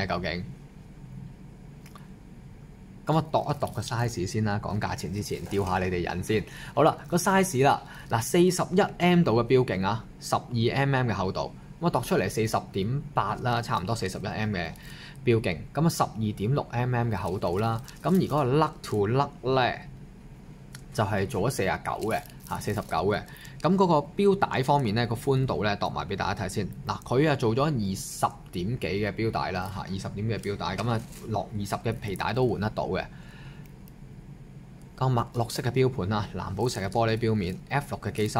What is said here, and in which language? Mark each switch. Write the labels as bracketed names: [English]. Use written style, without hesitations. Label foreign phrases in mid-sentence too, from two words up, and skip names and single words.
[Cantonese] 究竟？咁我度一度個 size 先啦，講價錢之前吊下你哋癮先。好啦，個 size 啦，嗱41M 度嘅錶徑啊，12mm 嘅厚度，咁我度出嚟40.8啦，差唔多41M 嘅錶徑。咁啊12.6mm 嘅厚度啦，咁而嗰個 [English] lug to lug [Cantonese] 咧就係做咗49嘅。49嘅，咁嗰個錶帶方面咧，個寬度咧度埋俾大家睇先。嗱，佢做咗20點幾嘅錶帶啦，20點嘅錶帶，咁啊落20嘅皮帶都換得到嘅。個墨綠色嘅錶盤啊，藍寶石嘅玻璃錶面 ，F6 嘅機芯。